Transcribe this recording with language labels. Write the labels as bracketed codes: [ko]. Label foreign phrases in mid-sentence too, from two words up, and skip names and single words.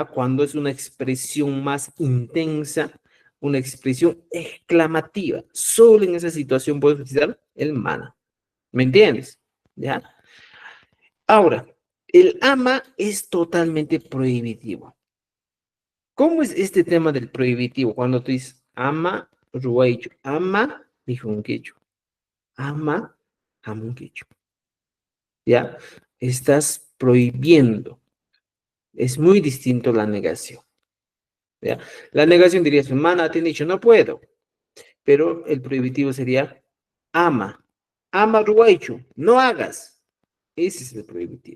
[es] Cuando es una expresión más intensa, una expresión exclamativa, solo en esa situación puedes utilizar el mana. ¿Me entiendes? ¿Ya? Ahora, el ama es totalmente prohibitivo. ¿Cómo es este tema del prohibitivo? Cuando tú dices [qu] ama, ruaicho, ama, dijunquecho, ama, jamunquecho, [es] ¿ya? Estás prohibiendo. Es muy distinto la negación. ¿Ya? La negación diría, mana, te han dicho, no puedo. Pero el prohibitivo sería, ama. [qu] Ama ruaichu, [es] no hagas. Ese es el prohibitivo.